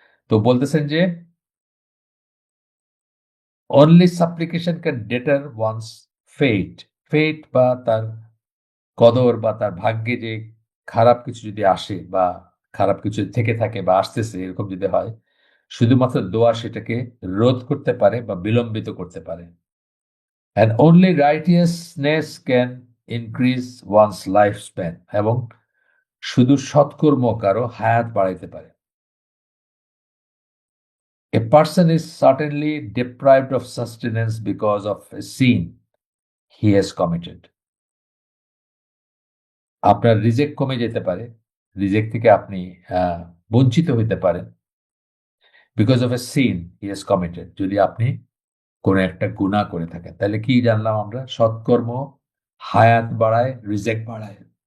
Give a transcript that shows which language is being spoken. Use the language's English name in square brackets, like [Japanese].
[Bangla] তো বলতেছেন যে [English] only supplication can deter one's fate, [Bangla] ফেট বা তার কদর বা তার ভাগ্যে যে খারাপ কিছু যদি আসে বা খারাপ কিছু থেকে থাকে বা আসতেছে এরকম যদি হয়, শুধুমাত্র দোয়া সেটাকে রোধ করতে পারে বা বিলম্বিত করতে পারে। [English] and only righteousness can increase one's life span, [Bangla] এবং শুধু সৎকর্ম কারো হায়াত বাড়াইতে পারে। [English] A person is certainly deprived of sustenance because of a sin he has committed. [Bangla] আপনার রিজেক্ট কমে যেতে পারে, রিজেক্ট থেকে আপনি বঞ্চিত হইতে পারেন, [English] because of a sin he has committed, [Bangla] যদি আপনি কোনো একটা গুনাহ করে থাকেন। তাহলে কি জানলাম আমরা? সৎকর্ম হায়াত বাড়ায়, রিজেক্ট বাড়ায়।